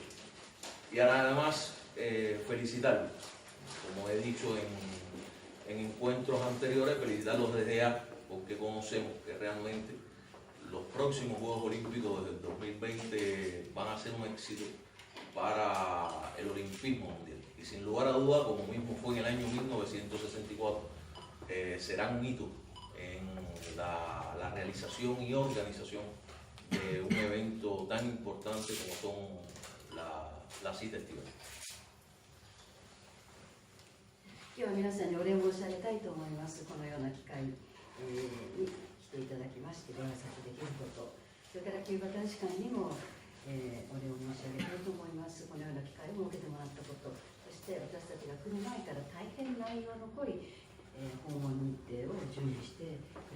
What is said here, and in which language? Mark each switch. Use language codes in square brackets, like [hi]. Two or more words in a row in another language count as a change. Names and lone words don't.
[es] Y ahora además felicitarlos, como he dicho en encuentros anteriores, felicitarlos desde ya, porque conocemos que realmente los próximos Juegos Olímpicos del 2020 van a ser un éxito para el olimpismo mundial. Y sin lugar a duda, como mismo fue en el año 1964, será un hito en la realización y organización de un evento tan importante como son las citas estivales. [ja] 今日は皆さんにお礼を申し上げたいと思います。このような機会に来ていただきましてご挨拶できること、それからキューバ大使館にも、お礼を申し上げたいと思います。このような機会を設けてもらったこと、そして私たちが来る前から大変内容の濃い、訪問日程を準備してくれ